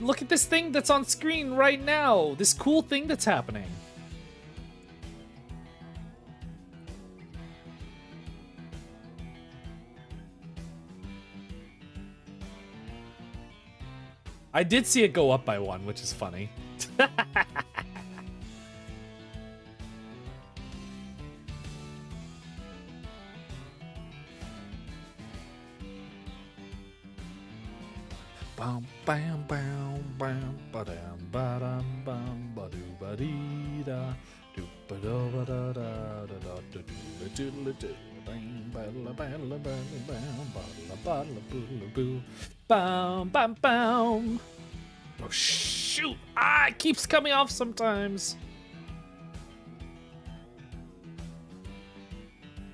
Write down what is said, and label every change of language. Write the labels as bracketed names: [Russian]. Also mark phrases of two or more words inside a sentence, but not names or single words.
[English] Look at this thing that's on screen right now! This cool thing that's happening. I did see it go up by 1, which is funny. Bam bam bam bam ba-dam ba-dam bam ba-doo ba-dee-da do ba-da-ba-da-da-da-da do-do-do-do-do bam ba-la-ba-la-ba-la-bam ba-la-ba-la-boo-la-boo bam bam bam. Oh shoot! Ah, it keeps coming off sometimes.